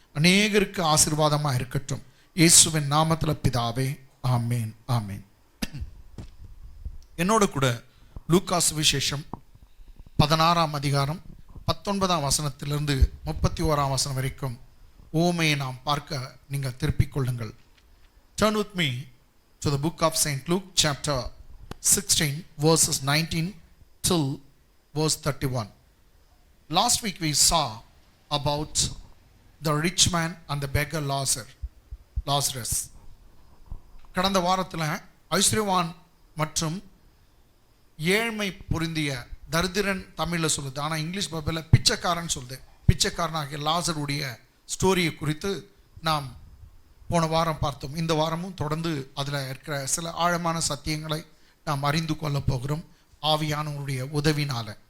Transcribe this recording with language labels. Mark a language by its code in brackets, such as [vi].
[ta] அநேகருக்கு ஆசீர்வாதமாக இருக்கட்டும். இயேசுவின் நாமத்தில் பிதாவே, ஆமேன் ஆமேன். என்னோட கூட லூக்கா சுவிசேஷம் 16ஆம் அதிகாரம் 19ஆம் வசனத்திலிருந்து 31ஆம் வசனம் வரைக்கும் ஓமையை நாம் பார்க்க நீங்கள் திருப்பிக் கொள்ளுங்கள். [en] Turn with me to the book of St. Luke chapter 16 verses 19 till verse 31. Last week we saw about the rich man and the beggar Lazarus. [ta] கடந்த வாரத்தில் ஐஸ்வர்யவான் மற்றும் ஏழ்மை பொருந்திய தரித்திரன் தமிழில் சொல்லுது, ஆனால் இங்கிலீஷ் பைபிளில் பிச்சைக்காரன் சொல்லுது. பிச்சைக்காரனாகிய லாசருடைய ஸ்டோரியை குறித்து நாம் போன வாரம் பார்த்தோம். இந்த வாரமும் தொடர்ந்து அதில் இருக்கிற சில ஆழமான சத்தியங்களை நாம் அறிந்து கொள்ள போகிறோம் ஆவியானவருடைய உதவினால.